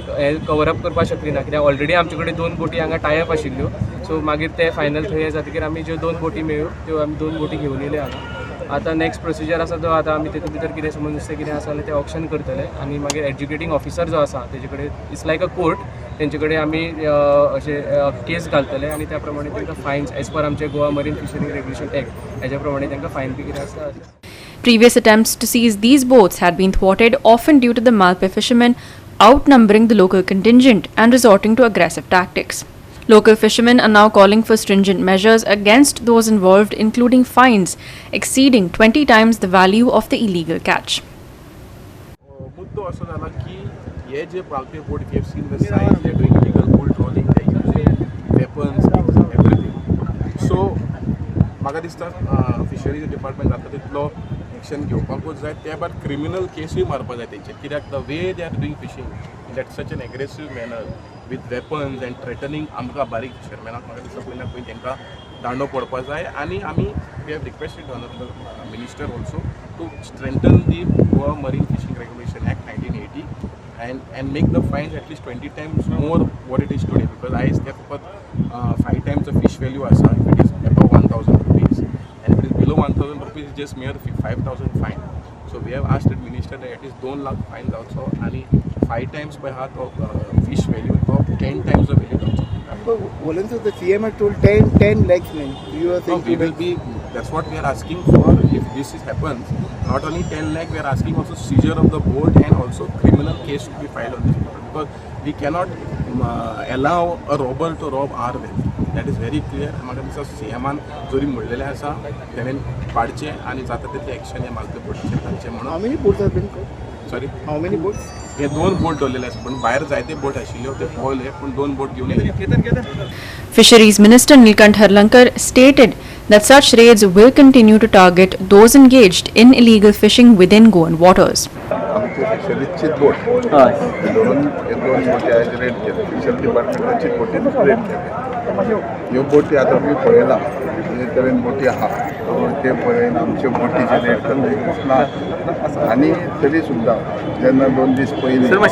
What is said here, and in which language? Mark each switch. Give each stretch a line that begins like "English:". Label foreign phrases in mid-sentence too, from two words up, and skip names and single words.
Konkani: हे कवर अप करपाक शकली ना कित्याक ऑलरेडी आमचे कडेन 2 बोटी हांगा
English: tie up
Konkani: आशिल्ल्यो सो मागीर ते फायनल थंय जातकीर आमी ज्यो 2 बोटी मेळ्यो त्यो आमी 2 बोटी घेवन येयले हांगा आतां
English: next procedure
Konkani: आसा तो आतां आमी तेतून भितर कितें समज नुस्तें कितें आसा जाल्यार ते ऑप्शन करतले आनी मागीर
English: educating officer
Konkani: जो आसा तेजे कडेन
English: it's like a court
Konkani: तेंचे कडेन आमी अशे केस घालतले आनी त्या प्रमाणे तांकां
English: fines as per
Konkani: आमचे गोवा मरीन फिशरी रेग्युलेशन एक्ट हेज्या प्रमाणे तांकां फायन बी कितें आसा.
English: Previous attempts to seize these boats had been thwarted, often due to the Malpe fishermen outnumbering the local contingent and resorting to aggressive tactics. Local fishermen are now calling for stringent measures against those involved, including fines exceeding 20 times the value of the illegal catch.
Konkani: मुद्दो असो जाला की हे जे
English: Malpe boat we have seen the size they are doing illegal bull trawling they are using weapons everything so
Konkani: म्हाका दिसता फिशरीज डिपार्टमेंट जाता तितलो एक्शन घेवपाकूच जाय त्या भायर क्रिमिनल केसूय मारपा जाय तेंचेर कित्याक
English: the way they are doing fishing in that such an aggressive manner with weapons and threatening
Konkani: आमकां बारीक फिशरमॅनाक म्हाका दिसता पयल्या पयलीं तांकां दांडो पडपा जाय आनी आमी
English: we have requested honourable minister also to strengthen the Goa Marine Fishing Regulation Act 1980 and make the fines at least 20 times more what it is today because I step up 5 times the fish value asa if it is above 1000 rupees and if it is below 1000 rupees it's just mere 5000 fine. So we have asked the minister that it is 2 lakh fines also and 5 times by heart of fish value of 10 times the value also. Volunteers, the CM had told 10 lakhs, man. You are saying we will be, that's what we are asking for. If this happens, not only 10 lakh, we are asking also seizure of the boat and also criminal case to be filed on this people because we cannot allow a robber to rob our wealth. That is very clear.
Konkani: म्हाका दिसता सीएमान जोरी म्हणलेलें आसा तेणेन पाडचें आनी जाता तितलें एक्शन हे मालके बोटीचेर घालचें म्हणून.
English: how many boats have been caught? Sorry? How many boats?
Konkani: हे 2 बोट दवरलेले आसा पण भायर जायते बोट आशिल्ल्यो ते पळयले पूण 2 बोट घेवन येयले.
English: Fisheries Minister Nilkant Harlankar stated that such raids will continue to target those engaged in illegal fishing within Goan waters.
Konkani: आमचे फिशरीजची बोट धरून हे 2 बोटी आज रेड केले फिशरी डिपार्टमेंटाची बोटीन रेड केले ह्यो बोटी आतां आमी पळयला जे तरेन बोटी आहा ते पळयन आमच्यो बोटीचे रेड करता दिसना आनी तरी सुद्दां जेन्ना 2 दीस पयलीं